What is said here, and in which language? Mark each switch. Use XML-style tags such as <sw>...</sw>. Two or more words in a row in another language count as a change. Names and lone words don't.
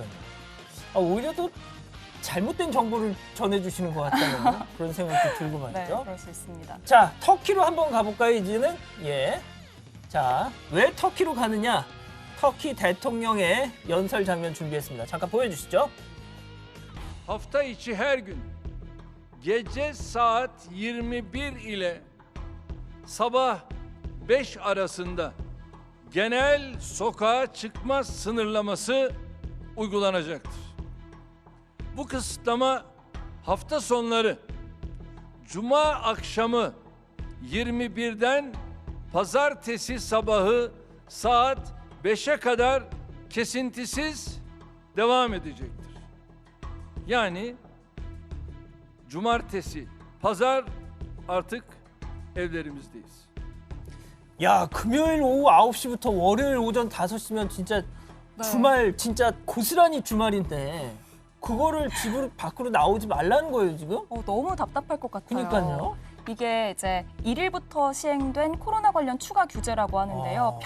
<ko>오히려 또 잘못된 정보를 전해주시는 것 같다는 그런 생각도 들고 말이죠. 네, 그럴 수 있습니다. 자, 터키로 한번 가볼까요, 이제는? 자, 왜 터키로 가느냐? 터키 대통령의 연설 장면 준비했습니다. 잠깐 보여주시죠.</ko> <tr>Hafta içi her gün gece saat 21 ile sabah 5 arasında genel sokağa çıkma sınırlaması uygulanacaktır. Bu kısıtlama hafta sonları Cuma akşamı 21'den Pazartesi sabahı saat 5'e kadar kesintisiz devam edecektir. Yani Cumartesi, Pazar artık evlerimizdeyiz.</tr> <ko>야, 금요일 오후 9시부터 월요일 오전 5시면 진짜 주말 진짜 고스란히 주말인데 그거를 집으로 밖으로 나오지 말라는 거예요, 지금? 너무 답답할 것 같아요. 그러니까요. 이게 이제 1일부터 시행된 코로나 관련 추가 규제라고 하는데요.</ko>